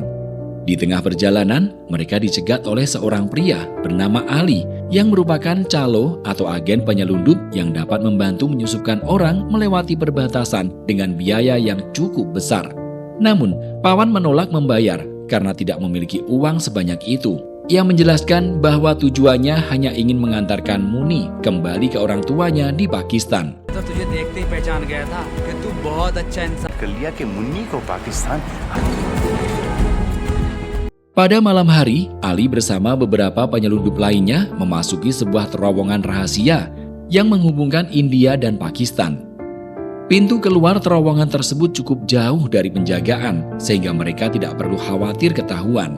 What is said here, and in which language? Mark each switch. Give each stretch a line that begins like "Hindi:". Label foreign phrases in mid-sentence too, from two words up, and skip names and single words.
Indonesian: Di tengah perjalanan, mereka dicegat oleh seorang pria bernama Ali yang merupakan calo atau agen penyelundup yang dapat membantu menyusupkan orang melewati perbatasan dengan biaya yang cukup besar. Namun, Pawan menolak membayar karena tidak memiliki uang sebanyak itu. Ia menjelaskan bahwa tujuannya hanya ingin mengantarkan Muni kembali ke orang tuanya di Pakistan.
Hindi: तो तुझे देखते ही पहचान गया था कि तू बहुत अच्छा इंसान। कर लिया कि मुन्नी को पाकिस्तान।
Indonesian: Pada malam hari, Ali bersama beberapa penyelundup lainnya memasuki sebuah terowongan rahasia yang menghubungkan India dan Pakistan. Pintu keluar terowongan tersebut cukup jauh dari penjagaan, sehingga mereka tidak perlu khawatir ketahuan.